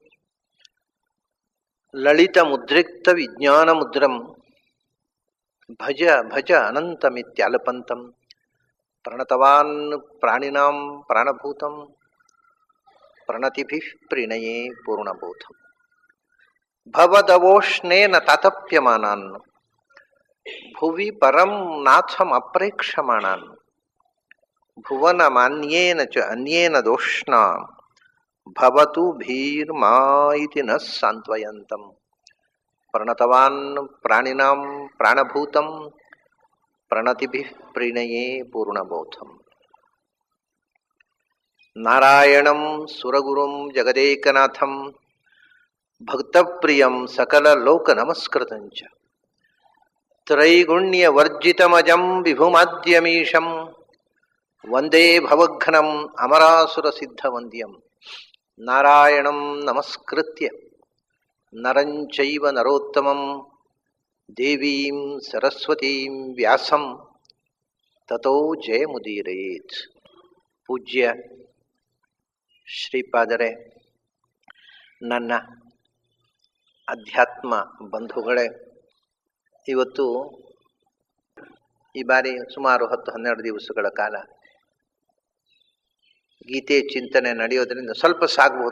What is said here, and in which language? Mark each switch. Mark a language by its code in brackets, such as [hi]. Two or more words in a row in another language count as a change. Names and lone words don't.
[sa] ಲಲಿತ ಮುದ್ರಿಕ್ತ ವಿಜ್ಞಾನ ಮುದ್ರಂ ಭಜ ಭಜ ಅನಂತಮಿತ್ಯಾಲಪಂತಂ ಪ್ರಣತವಾನ್ ಪ್ರಾಣಿನಾಂ ಪ್ರಾಣಭೂತಂ ಪ್ರಣತಿಭಿಃ ಪ್ರಣಯೇ ಪೂರ್ಣಬೋಧಂ ಭವದವೋಷ್ಣೇನ ತಾತಪ್ಯಮಾನಾನ್ ಭುವಿ ಪರಂ ನಾಥಮಪ್ರೇಕ್ಷಮಾಣಾನ್ ಭುವನಮಾನ್ಯೇನ ಚ ಅನ್ಯೇನ ದೋಷ್ಣ ಭವತು ಭೀರ್ಮಾ ಇತಿ ನ ಸಾಂತ್ವಯಂತಂ ಪ್ರಣತವಾನ್ ಪ್ರಾಣಿನಾಂ ಪ್ರಾಣಭೂತಂ ಪ್ರಣತಿಭಿಃ ಪ್ರಣಯೇ ಪೂರ್ಣಬೋಧಂ ನಾರಾಯಣಂ ಸುರಗುರುಂ ಜಗದೇಕನಾಥಂ ಭಕ್ತಪ್ರಿಯಂ ಸಕಲಲೋಕನಮಸ್ಕೃತಂಚ ತ್ರೈಗುಣ್ಯವರ್ಜಿತಮಜಂ ವಿಭುಮಾದ್ಯಮೀಶಂ ವಂದೇ ಭವಘ್ನಂ ಅಮರಾಸುರಸಿದ್ಧವಂದ್ಯಂ ನಾರಾಯಣಂ ನಮಸ್ಕೃತ್ಯ ನರಂ ಚೈವ ನರೋತ್ತಮಂ ದೇವೀಂ ಸರಸ್ವತೀಂ ವ್ಯಾಸಂ ತತೋ ಜಯಮುದೀರಯೇತ್. [kn] ಪೂಜ್ಯ ಶ್ರೀಪಾದರೇ, ನನ್ನ ಅಧ್ಯಾತ್ಮ ಬಂಧುಗಳೇ, ಇವತ್ತು ಈ ಬಾರಿ ಸುಮಾರು 10-12 ದಿವಸಗಳ ಕಾಲ ಗೀತೆ ಚಿಂತನೆ ನಡೆಯೋದ್ರಿಂದ ಸ್ವಲ್ಪ ಸಾಗಬಹುದು.